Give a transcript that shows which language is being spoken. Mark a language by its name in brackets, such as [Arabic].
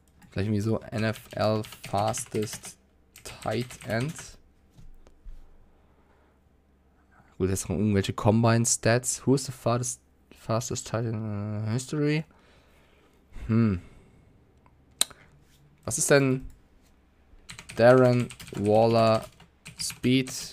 [German] Vielleicht irgendwie so NFL Fastest Tight End. Gut, jetzt noch irgendwelche Combine Stats. [English] Who is the fastest tight end in history? [German] Was ist denn Darren Waller Speed?